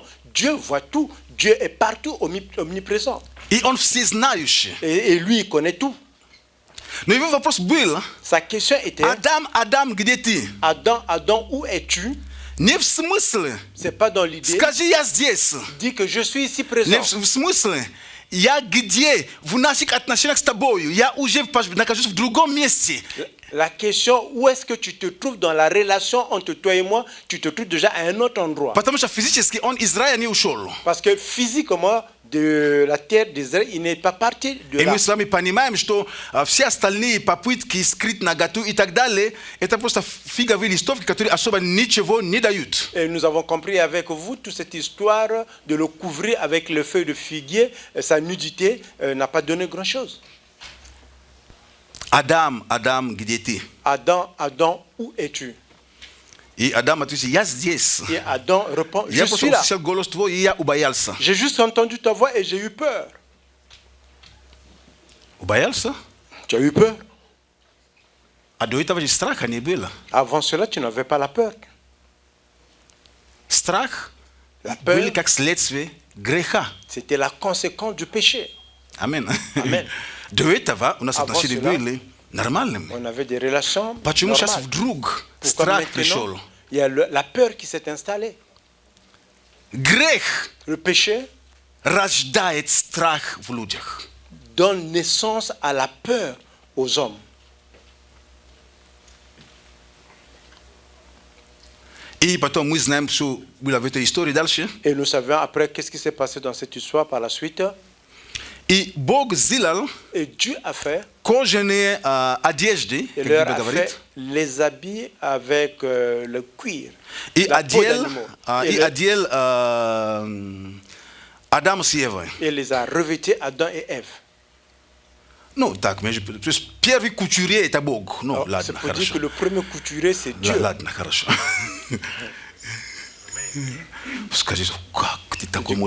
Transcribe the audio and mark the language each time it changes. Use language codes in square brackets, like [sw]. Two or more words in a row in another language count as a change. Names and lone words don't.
[fr] Dieu voit tout. Dieu est partout, omniprésent. [ru] И Он всезнающий. [fr] Et lui, il connaît tout. [ru] Но его вопрос был: [fr] Sa question était, [ru] Адам, Адам, где ты? [fr] Adam, Adam, où es-tu? [ru] Не в смысле, [fr] C'est pas dans l'idée. [ru] скажи, я здесь. [fr] Dit que je suis ici [ru] Не [fr] présent. [ru] в смысле, я где в наших отношениях с тобой, я уже нахожусь в другом месте. [fr] La question, où est-ce que tu te trouves dans la relation entre toi et moi, tu te trouves déjà à un autre endroit. [ru] Потому что физически он Израиль не ушел. [fr] Parce que physiquement, de la terre d'Israël, il n'est pas parti de [ru] И [fr] là. [ru] мы с вами понимаем, что все остальные попытки скрыть наготу и так далее, это просто фиговые листовки, которые особо ничего не дают. [fr] Et nous avons compris avec vous toute cette histoire de le couvrir avec le feuille de figuier, sa nudité n'a pas donné grand-chose. [ru] Адам, где ты? [fr] Adam, Adam, où es-tu? [ru] И Адам ответил, я здесь. [fr] Et Adam répond, je [ru] Я [fr] suis [ru] просто [fr] là. [ru] услышал голос твой, и я убоялся. [fr] J'ai juste entendu ta voix et j'ai eu peur. [ru] Убоялся? [fr] Tu as eu peur? [ru] А до этого же страха не было. [fr] Avant cela, tu n'avais pas la peur. [ru] Страх [fr] La peur, [ru] был как следствие греха. [fr] c'était la conséquence du péché. [ru] Амин. [fr] Amen. [ru] До этого у нас [fr] Avant [ru] отношения [fr] cela, [ru] были нормальными. [fr] On avait des relations [ru] Почему сейчас [fr] normales. [ru] вдруг [fr] Pourquoi [ru] страх [fr] maintenant, [ru] пришел? [fr] il y a la peur qui s'est installée. [ru] Грех [fr] Le péché [ru] рождает страх в людях. [fr] donne naissance à la peur aux hommes. [ru] И потом мы знаем, что было в этой истории дальше. [fr] Et nous savions après qu'est-ce qui s'est passé dans cette histoire par la suite. [ru] И Бог сделал [fr] Et Dieu a fait, [ru] кожаные одежды, [fr] et [ru] как [fr] leur [ru] Библия [fr] a [ru] говорит, [fr] fait les habits avec le cuir. [ru] и [fr] la peau [ru] одел, [fr] d'animaux. [ru] и одел Адам с Евой. [fr] Et les a revêtis Adam et Ève. [ru] Ну, так, то есть первый couturier это Бог. Ну, [fr] Alors, c'est [ru] ладно, [fr] pour dire [ru] хорошо. [fr] que le premier couturier, c'est Dieu. [ru] Ладно, хорошо. Скажи, как ты такое можешь